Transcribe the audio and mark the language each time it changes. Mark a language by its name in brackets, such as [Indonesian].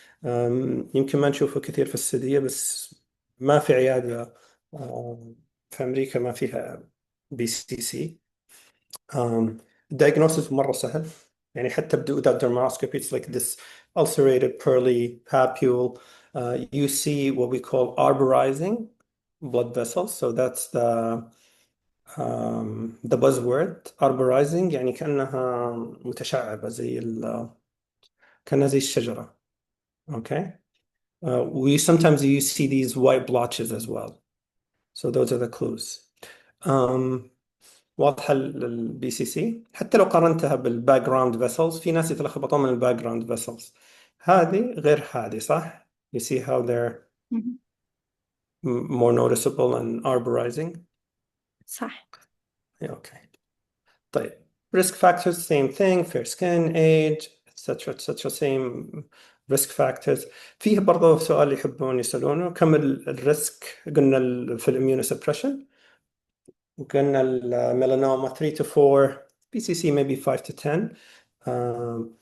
[Arabic] يمكن ما نشوفه كثير في السعودية، بس ما في عيادة في أمريكا ما فيها BCC. diagnosis مرة سهل. يعني حتى [English] without dermoscopy, it's like this ulcerated pearly papule. You see what we call arborizing blood vessels. So that's the buzzword, arborizing. [Arabic] يعني كأنها متشعبة كأنها زي الشجرة. [English] Okay. Sometimes you see these white blotches as well. So those are the clues. [Arabic] واضحة البي سي سي. حتى لو قارنتها بالباك جراوند فيسلز، في ناس يتلخبطون من الباك جراوند فيسلز. هذه غير هذه، صح؟ [English] You see how they're more noticeable and arborizing. [Arabic] صح. [English] Yeah, okay. طيب risk factors, same thing, fair skin, age, etc. same risk factors. [Arabic] فيه برضه سؤال يحبون يسألونه، كم الريسك قلنا في الاميونوسبريشن؟ قلنا الميلانوما 3 to 4, BCC maybe 5 to 10.